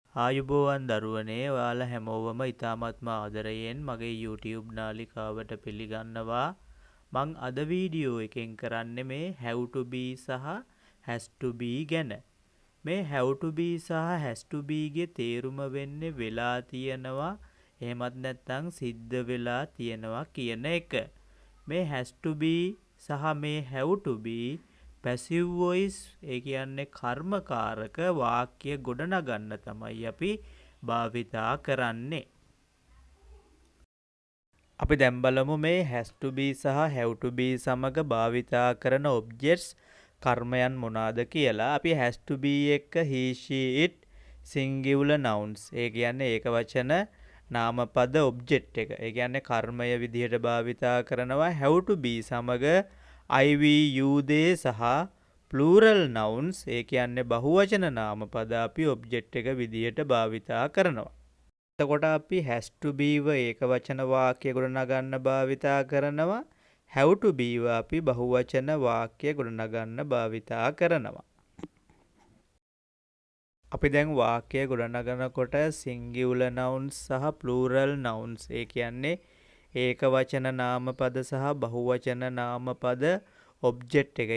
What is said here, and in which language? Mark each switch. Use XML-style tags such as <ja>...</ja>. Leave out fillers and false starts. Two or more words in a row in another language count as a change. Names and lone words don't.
<si>ආයුබෝවන් දරුවනේ ඔයාලා හැමෝවම ඉතාමත්ම ආදරයෙන් මගේ YouTube නාලිකාවට පිළිගන්නවා. මං අද වීඩියෝ එකෙන් කරන්නේ මේ</si> <en>have to be</en> <si>සහ</si> <en>has to be</en> <si>ගැන. මේ</si> <en>have to be</en> <si>සහ</si> <en>has to be</en> <si>ගේ තේරුම වෙන්නේ වෙලා තියෙනවා එහෙමත් නැත්නම් සිද්ධ වෙලා තියෙනවා කියන එක. මේ</si> <en>has to be</en> <si>සහ මේ</si> <en>have to be passive voice</en> <si>ඒ කියන්නේ කර්මකාරක වාක්‍ය ගොඩනගන්න තමයි අපි භාවිතා කරන්නේ. අපි දැන් බලමු මේ</si> <en>has to be</en> <si>සහ</si> <en>have to be</en> <si>සමග භාවිතා කරන objects කර්මයන් මොනවාද කියලා. අපි</si> <en>has to be</en> <si>එක</si> <en>he she it singular nouns</en> <si>ඒ කියන්නේ ඒක වචන නාමපද object එක. ඒ කියන්නේ කර්මය විදිහට භාවිතා කරනවා.</si> <en>have to be</en> <si>සමග</si> <en>I we you they</en> <si>සහ</si> <en>plural nouns</en> <si>ඒ කියන්නේ බහුවචන නාමපද අපි object එක විදිහට භාවිතා කරනවා. එතකොට අපි</si> <en>has to be</en> <si>ව ඒක වචන වාක්‍ය ගොඩනගන්න භාවිතා කරනවා.</si> <en>have to be</en> <si>ව අපි බහුවචන වාක්‍ය ගොඩනගන්න භාවිතා කරනවා. අපි දැන් වාක්‍ය ගොඩනගනකොට</si> <en>singular nouns</en> <si>සහ</si> <en>plural nouns</en> <si>ඒ කියන්නේ ඒක වචන නාමපද සහ බහුවචන නාමපද ඔබ්ජෙක්ට් එක.</si>